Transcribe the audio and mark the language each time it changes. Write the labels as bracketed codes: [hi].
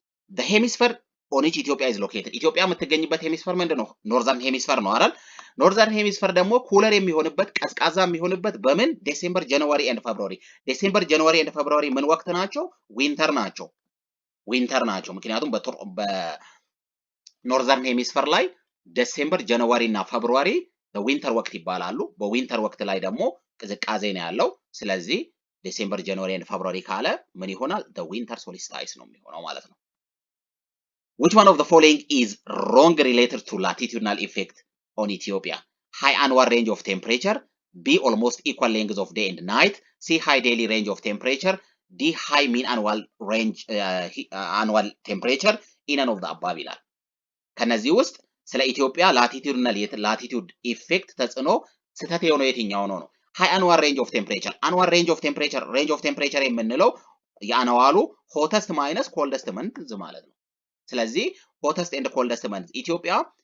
[en] The hemisphere on which Ethiopia is located. [am] ኢትዮጵያ የምትገኝበት ሄሚስፈር ምንድን ነው? ኖርዘርን ሄሚስፈር ነው አይደል? ኖርዘርን ሄሚስፈር ደግሞ ኩለር የሚሆንበት ቀዝቃዛ የሚሆንበት በምን? ዴሴምበር፣ ጃንዋሪ ኤንድ ፌብሩዋሪ። ዴሴምበር፣ ጃንዋሪ ኤንድ ፌብሩዋሪ ምን ወቅት ናቸው? ዊንተር ናቸው። ዊንተር ናቸው። ምክንያቱም በኖርዘርን ሄሚስፈር ላይ ዴሴምበር፣ ጃንዋሪ እና ፌብሩዋሪ በዊንተር ወቅት ይባላሉ። በዊንተር ወቅት ላይ ደግሞ ቅዝቃዜ ነው ያለው። ስለዚህ ዴሴምበር፣ ጃንዋሪ ኤንድ ፌብሩዋሪ ካለ ምን ይሆናል? [en] the winter solstice [am] ነው የሚሆነው ማለት ነው። [en] Which one of the following is wrong related to latitudinal effect on Ethiopia? High annual range of temperature, B. almost equal lengths of day and night, C. high daily range of temperature, D. high mean annual range annual temperature, none of the above [am] ይላል። ከነዚህ ውስጥ ስለ ኢትዮጵያ ላቲቲዩድ ኢፌክት ተጽዕኖ ስህተት የሆነው የትኛው ነው? ሃይ አንዋል ሬንጅ ኦፍ ቴምፕሬቸር። አንዋል ሬንጅ ኦፍ ቴምፕሬቸር የምንለው የአንዋሉ ሆተስት ማይነስ ኮልደስት መንዝ ማለት ነው። ስለዚህ ሆተስት ኤንድ ኮልደስት መንዝ ኢትዮጵያ